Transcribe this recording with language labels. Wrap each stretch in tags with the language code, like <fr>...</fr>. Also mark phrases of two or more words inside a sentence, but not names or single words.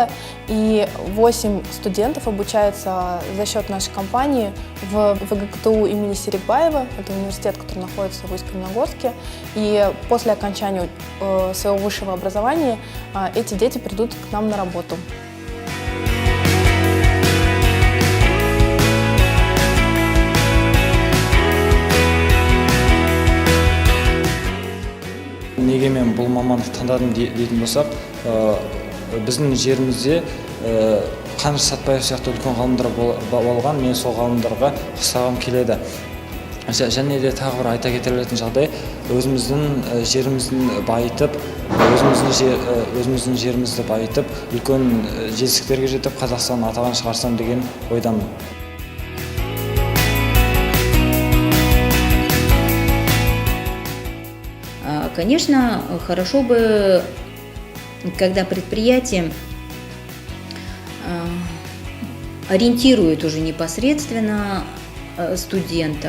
<ru>И 8 студентов обучаются за счет нашей компании в ВГКТУ имени Серикбаева. Это университет, который находится в Усть-Каменогорске. И после окончания своего высшего образования эти дети придут к нам на работу.</ru> <kk>Неге мен бұл мамандықты таңдадым дейтін болсақ, біздің жерімізде Қаныш Сәтбаев сияқты үлкен ғалымдар болған, мен сол ғалымдарға ұқсағым келеді. Және де тағы бір айта кететін жағдай, өзіміздің жеріміздің байытып, өзіміздің жерімізді байытып, үлкен жетістіктерге жетіп, Қазақстанның атағын шығарсам деген ойдамын.</kk> <ru>Конечно, хорошо бы, когда предприятие ориентирует уже непосредственно студента.</ru>